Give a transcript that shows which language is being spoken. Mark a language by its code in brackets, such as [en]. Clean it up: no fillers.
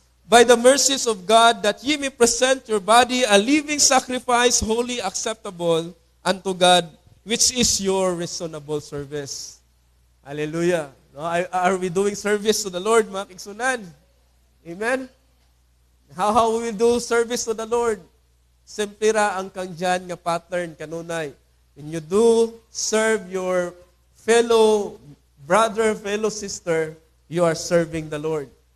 [en] by the mercies of God, that ye may present your body a living sacrifice, holy, acceptable unto God, which is your reasonable service. Hallelujah. No, are we doing service to the Lord, [ceb] mga kaigsunan? [en] Amen? How we will do service to the Lord? [ceb] Simple ra ang kangyan nga pattern kanunay. [en] When you do serve your fellow brother, fellow sister, you are serving the Lord.